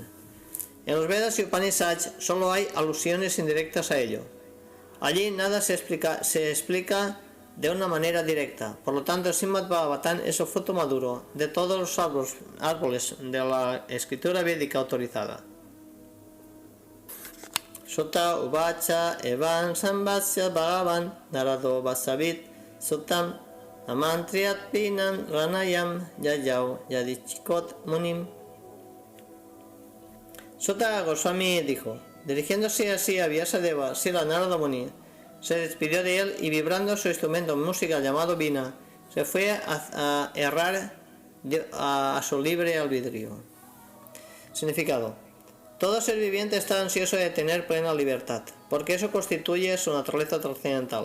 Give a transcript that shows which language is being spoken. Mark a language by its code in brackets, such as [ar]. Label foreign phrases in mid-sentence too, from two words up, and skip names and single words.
[es] En los Vedas y Upanishads solo hay alusiones indirectas a ello. Allí nada se explica de una manera directa. Por lo tanto, el Srimad Bhagavatam es el fruto maduro de todos los árboles de la escritura védica autorizada. [sa] Sutta uvacha evan samvatsya bhagavan narado vasavit sutam amantriyat pinam ranayam yayau yadichikot munim. [es] Sutta Goswami dijo, dirigiéndose así a Vyasadeva, Srila Narada Muni se despidió de él y vibrando su instrumento musical llamado Vina, se fue a errar a su libre albedrío. Significado. Todo ser viviente está ansioso de tener plena libertad, porque eso constituye su naturaleza trascendental.